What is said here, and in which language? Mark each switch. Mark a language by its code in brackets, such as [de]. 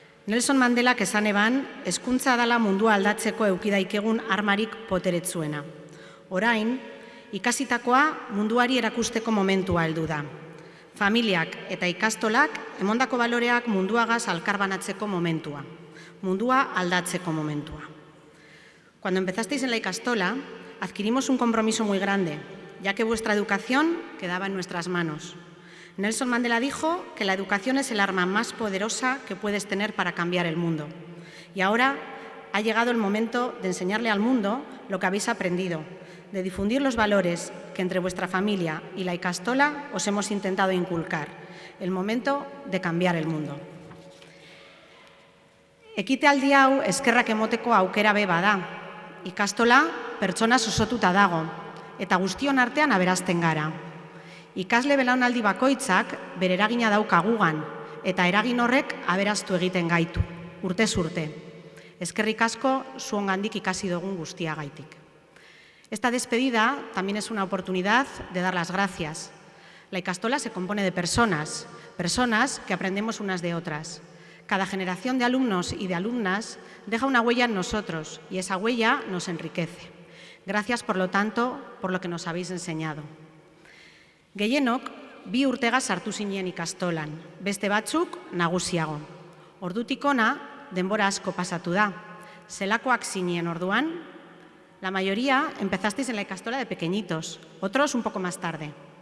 [eu] Nelson Mandelak esan eban, hezkuntza dala mundua aldatzeko eukidaikegun armarik poteretzuena. Orain, ikasitakoa munduari erakusteko momentua heldu da. Familiak eta ikastolak emondako baloreak munduagaz alkarbanatzeko momentua. Mundua aldatzeko momentua. [es] Cuando empezasteis en la ikastola, adquirimos un compromiso muy grande, ya que vuestra educación quedaba en nuestras manos. Nelson Mandela dijo que la educación es el arma más poderosa que puedes tener para cambiar el mundo. Y ahora ha llegado el momento de enseñarle al mundo lo que habéis aprendido, de difundir los valores que entre vuestra familia y la ikastola os hemos intentado inculcar. El momento de cambiar el mundo. [eu] Ekitaldi hau eskerrak emoteko aukera be bada. Ikastola pertsona osotuta dago, eta guztion artean aberazten gara. Ikasle belaunaldi bakoitzak bere eragina dauka gugan, eta eragin horrek aberaztu egiten gaitu, urtez urte. Eskerrik asko zuongandik ikasi dugun guztiagaitik. [es] Esta despedida también es una oportunidad de dar las gracias. La ikastola se compone de personas, personas que aprendemos unas de otras. Cada generación de alumnos y de alumnas deja una huella en nosotros y esa huella nos enriquece. Gracias, por lo tanto, por lo que nos habéis enseñado. [eu] Gehienok, 2 urtega sartu zinen ikastolan, beste batzuk nagusiago. Ordutik ona, denbora asko pasatu da. Zelakoak zinen orduan? [es] La mayoría empezasteis en la ikastola de pequeñitos, otros un poco más tarde.